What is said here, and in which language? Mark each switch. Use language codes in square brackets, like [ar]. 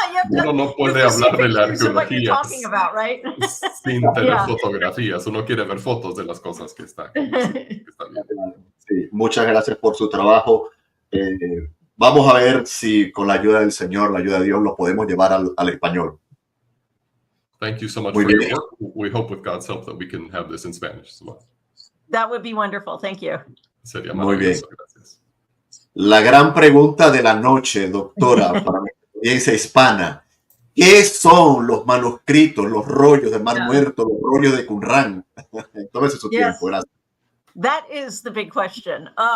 [es] Uno no puede hablar de la arqueología [en] about, right? [es] sin tener fotografías. Uno quiere ver fotos de las cosas que están viendo. Sí, muchas gracias por su trabajo. Vamos a ver si con la ayuda del Señor, la ayuda de Dios, lo podemos llevar al español. [en] Thank you so much for your work. We hope with God's help that we can have this in Spanish as well. That would be wonderful. Thank you. [es] Sería muy bien. Gracias. La gran pregunta de la noche, doctora, para mi audiencia hispana. ¿Qué son los manuscritos, los rollos del Mar Muerto, los rollos de Qumran? Tómese su tiempo, gracias. [en] That is the big question.